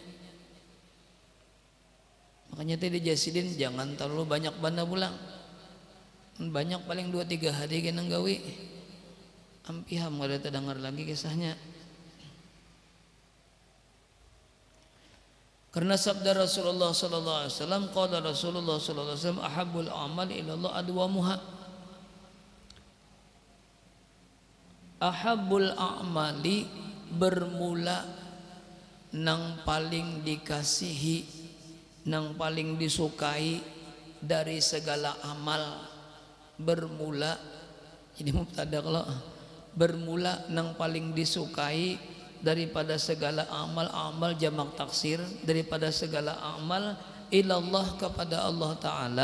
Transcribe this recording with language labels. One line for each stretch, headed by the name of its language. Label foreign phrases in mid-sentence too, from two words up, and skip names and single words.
Banjar: Makanya tadi jasidin jangan terlalu banyak bana pulang. Banyak paling 2-3 hari kita gawi. Ampiham kada terdengar lagi kisahnya. Karena sabda
Arabic: رسول الله صلى الله عليه وسلم، قال رسول الله صلى الله عليه وسلم، أحب الأعمال إلى الله أدومها. أحب الأعمال,
Banjar: bermula nang paling dikasihi, nang paling disukai dari segala amal. Bermula, ini mubtada kalau bermula nang paling disukai daripada segala amal jamak taksir, daripada segala amal ilallah, kepada Allah Ta'ala.